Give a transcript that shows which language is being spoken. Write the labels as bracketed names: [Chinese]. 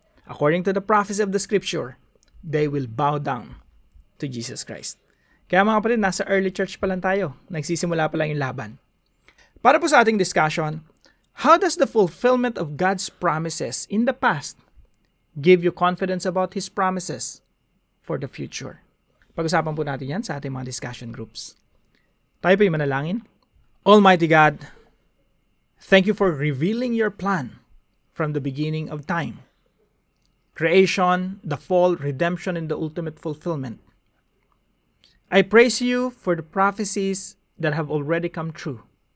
[English] According to the prophecy of the Scripture, they will bow down to Jesus Christ. [Filipino] Kaya mga kapatid, nasa early church pa lang tayo. Nagsisimula pa lang yung laban. Para po sa ating discussion, [English] how does the fulfillment of God's promises in the past give you confidence about His promises for the future? [Filipino] Pag-usapan po natin yan sa ating mga discussion groups. Tayo po yung manalangin. [English] Almighty God, thank you for revealing your plan from the beginning of time. Creation, the fall, redemption, and the ultimate fulfillment. I praise you for the prophecies that have already come true.